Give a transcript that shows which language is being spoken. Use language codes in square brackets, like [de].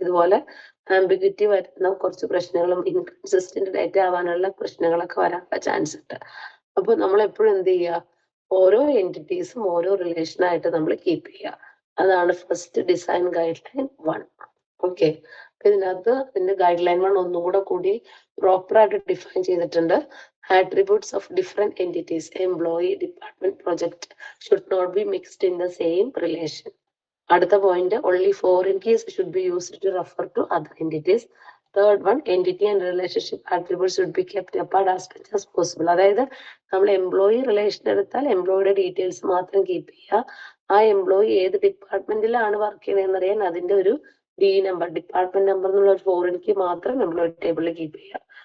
[ml] ഇതുപോലെ ആംബിഗ്വിറ്റി വരുന്ന കുറച്ച് പ്രശ്നങ്ങളും ഇൻകൺസിസ്റ്റന്റ് ഡേറ്റ ആവാനുള്ള പ്രശ്നങ്ങളൊക്കെ വരാനുള്ള ചാൻസ് ഉണ്ട്. അപ്പൊ നമ്മൾ എപ്പോഴും എന്ത് ചെയ്യുക, ഓരോ എൻറ്റിറ്റീസും ഓരോ റിലേഷനായിട്ട് നമ്മൾ കീപ്പ് ചെയ്യുക. അതാണ് first design guide line 1. Okay, ഇതിനകത്ത് ഇതിന്റെ ഗൈഡ് ലൈൻ 1 ഒന്നും കൂടി പ്രോപ്പർ ആയിട്ട് ഡിഫൈൻ ചെയ്തിട്ടുണ്ട്. [en] Attributes of different entities, employee, department, project should not be mixed in the same relation. [ml] അടുത്ത point, [en] only foreign keys should be used to refer to other entities. Third one, entity and relationship attributes should be kept apart as much as possible. [ml] അതായത് നമ്മൾ employee relation എടുത്താൽ എംപ്ലോയിയുടെ details മാത്രം keep ചെയ്യുക. ആ employee ഏത് ഡിപ്പാർട്ട്മെന്റിലാണ് work ചെയ്യുന്നതെന്ന് അറിയാൻ അതിന്റെ ഒരു ഡി നമ്പർ, ഡിപ്പാർട്ട്മെന്റ് നമ്പർ എന്നുള്ള ഒരു ഫോറിൻ കീ മാത്രം എംപ്ലോയി ടേബിളിൽ കീപ്പ് ചെയ്യുക.